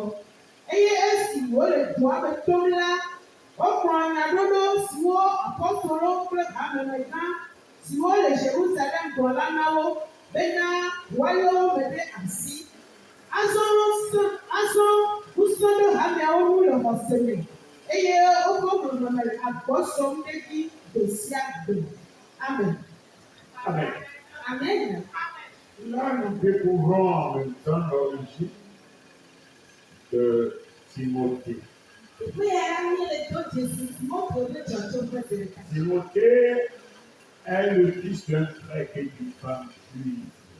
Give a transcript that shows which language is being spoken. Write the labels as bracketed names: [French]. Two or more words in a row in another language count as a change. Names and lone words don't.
[Ewe] Eye esi wòle dua me tom la, wokplɔ nyaɖoɖo siwo apɔstolowo kple hamemegã siwo le Yerusalem gblɔ la na wo bena woalé wo me ɖe asi. Azɔ wusɔ ɖe hameawo ŋu le xɔse me eye woƒe nɔnɔme le agbɔsɔm ɖe dzi gbe sia gbe. Amen. Amen. Amen. [French] Là, nous découvrons en même temps l'origine de Timothée. Timothée est le fils d'un grec et d'une femme juive.